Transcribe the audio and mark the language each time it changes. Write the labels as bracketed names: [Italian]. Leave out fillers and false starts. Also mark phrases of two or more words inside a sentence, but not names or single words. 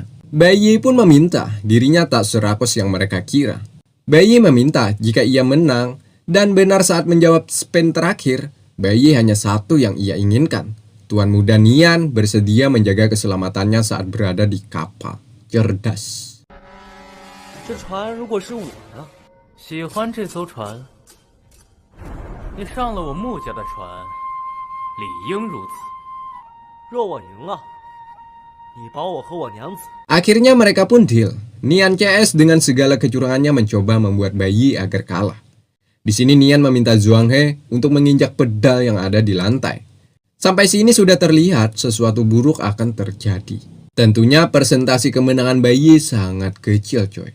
[Indonesian] Bayi pun meminta, dirinya tak serakus yang mereka kira. Bayi meminta jika ia menang, dan benar saat menjawab spin terakhir, Bayi hanya satu yang ia inginkan. Tuan muda Nian bersedia menjaga keselamatannya saat berada di kapal. Cerdas. [Chinese] 这船如果是我的，喜欢这艘船，你上了我穆家的船，理应如此。若我赢了，你保我和我娘子。 [Indonesian] Akhirnya mereka pun deal. Nian CS dengan segala kecurangannya mencoba membuat Bayi agar kalah. Di sini Nian meminta Zhuang He untuk menginjak pedal yang ada di lantai. Sampai sini sudah terlihat sesuatu buruk akan terjadi. Tentunya persentase kemenangan Bai Yi sangat kecil coy.